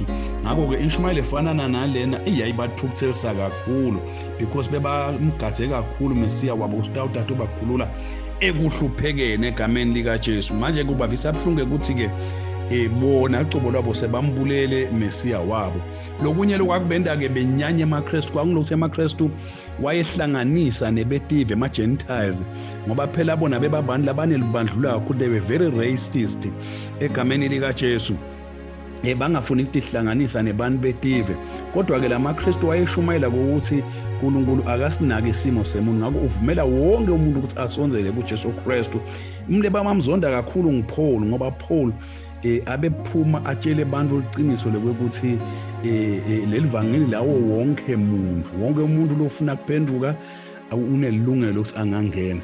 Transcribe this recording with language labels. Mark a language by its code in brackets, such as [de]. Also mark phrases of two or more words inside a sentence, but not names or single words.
[ss] Ngakho ke inshumayelo efanana nalena iyayibathukuthelisa kakhulu because bebamgadze kakhulu Mesiya wabo usitawuthatha bakhulula ekuhluphekene egameni lika Jesu. Manje kubavisa abhlungu ukuthi ke bona icobo lwabo sebambulele Mesiya wabo. Lokunye lokwakubenda ke benyanye emaKristu kwakungukuthi emaKristu wayehlanganisa nebetive ama-Gentiles ngoba phela bona bebabantu labanelibandlula kakhulu. [en] They were very racist [ss] egameni lika Jesu. Bangafuni ukuthi ihlanganisa nebantu betive, kodwa ke lamaKristu wayeshumayela ukuthi uNkulunkulu akasinake isimo semuntu. Ngakho uvumela wonke umuntu ukuthi asonzele kuJesu Kristu. Umle bamamzonda kakhulu nguPaul ngoba Paul abephuma atshele abantu iqiniso lokuthi lelivangeli lawo wonke umuntu lofuna kuphenduka unelungelo lokuthi angangena.